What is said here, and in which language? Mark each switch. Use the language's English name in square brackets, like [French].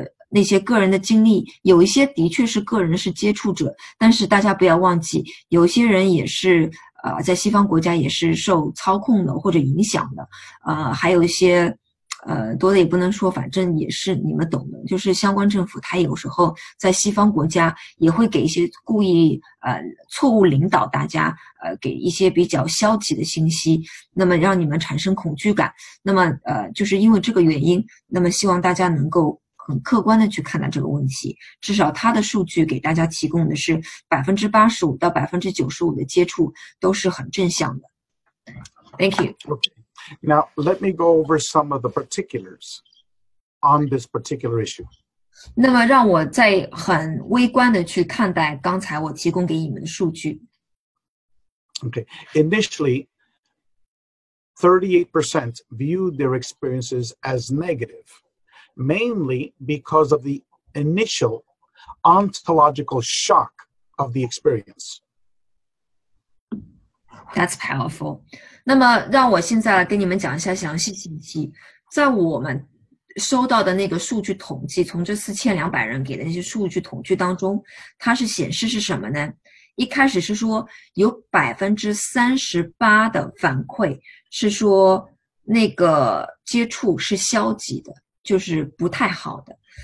[Chinese] 那些个人的经历，有一些的确是个人是接触者，但是大家不要忘记，有些人也是在西方国家也是受操控的或者影响的，还有一些多的也不能说，反正也是你们懂的，就是相关政府他有时候在西方国家也会给一些故意错误领导大家，给一些比较消极的信息，那么让你们产生恐惧感。那么就是因为这个原因，那么希望大家能够很客观的去看待这个问题，至少它的数据给大家提供的是85%到95%的接触都是很正向的。 [English] Thank you. Okay. Now, let me go over some of the particulars on this particular issue. [Chinese] 那么让我再很微观的去看待刚才我提供给你们的数据。 [English] Okay. Initially, 38% viewed their experiences as negative, mainly because of the initial ontological shock of the experience. That's powerful. [Chinese] 那么让我现在来跟你们讲一下详细信息。在我们收到的那个数据统计，从这4200人给的那些数据统计当中，它是显示是什么呢？一开始是说有38%的反馈是说那个接触是消极的，就是不太好的。